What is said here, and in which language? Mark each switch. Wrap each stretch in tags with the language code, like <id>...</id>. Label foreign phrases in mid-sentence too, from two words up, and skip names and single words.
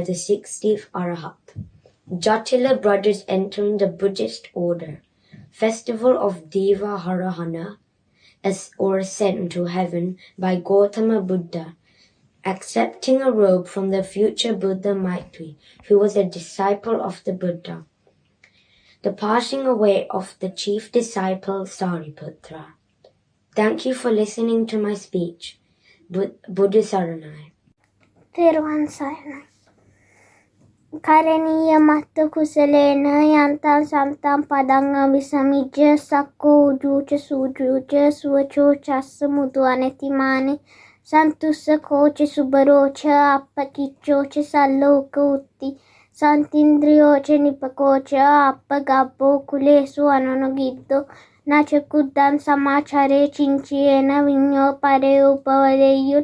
<en>the 60th Arahat, Jatila brothers entering the Buddhist order, festival of Deva Harahana, or ascent to heaven by Gautama Buddha, accepting a robe from the future Buddha Maitri, who was a disciple of the Buddha, the passing away of the chief disciple Sariputra. Thank you for listening to my speech.</en> <si>බුද්ධ සරණයි. තෙරුවන් සරණයි.</si> <pi>කරණීය මත්ත කුසලේන යන්තං සම්තං පදං අවිසමිජ්ජ සක්කෝ උජූච සූජූච සුවචෝ චස්ස මුතු අනතිමානේ සන්තුස්ස කෝච සුබරෝච අප්පකිච්චෝච සල්ලෝක උත්ති සන්තින්ද්‍රියෝච නිපකෝච අප්පගබ්බෝ කුලේසු අනනුගිද්දෝ නචකුද්දන් සමාචරේ චිංචියේන විඤ්ඤෝ පරේ උපවදෙය්‍යුන්</pi>